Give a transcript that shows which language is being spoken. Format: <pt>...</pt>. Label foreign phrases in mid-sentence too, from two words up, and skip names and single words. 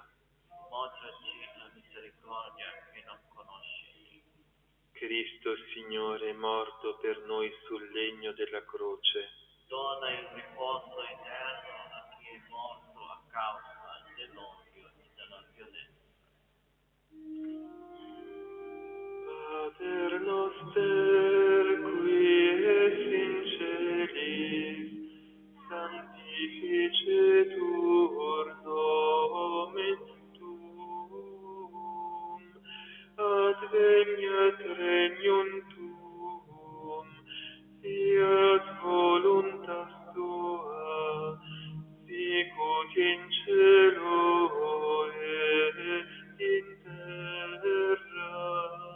<it>Mostraci la misericordia che non conosci. Cristo Signore, morto per noi sul legno della croce. Dona il riposo eterno a chi è morto a causa dell'odio e della violenza.</it> <la>Pater noster, qui es in celis, sanctificetur nomen tuum, adveniat regnum tuum, fiat voluntas tua, sicut in cielo et in terra.</la>